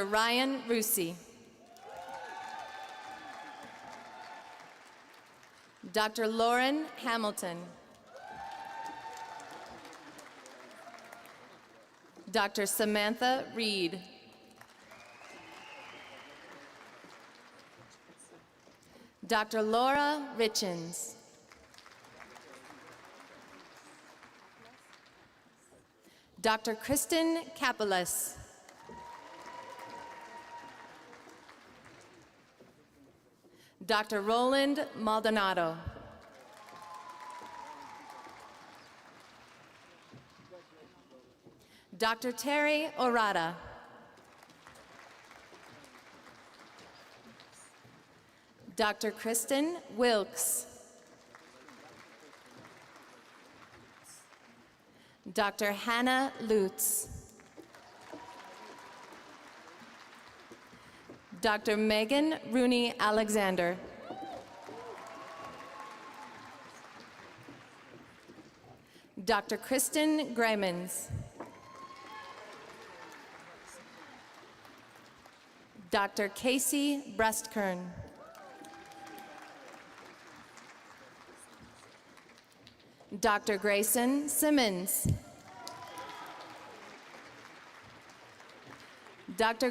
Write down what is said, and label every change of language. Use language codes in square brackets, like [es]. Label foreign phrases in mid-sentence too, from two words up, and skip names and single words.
[en] Ryan Rusi. Dr. Lauren Hamilton. Dr. Samantha Reed. Dr. Laura Richens. Dr. Kristen Kapelis. Dr. Roland Maldonado. Dr. Terry Orada. Dr. Kristen Wilkes. Dr. Hannah Lutz. Dr. Megan Rooney Alexander. Dr. Kristen Graymans. Dr. Casey Breastkern. Dr. Grayson Simmons. Dr.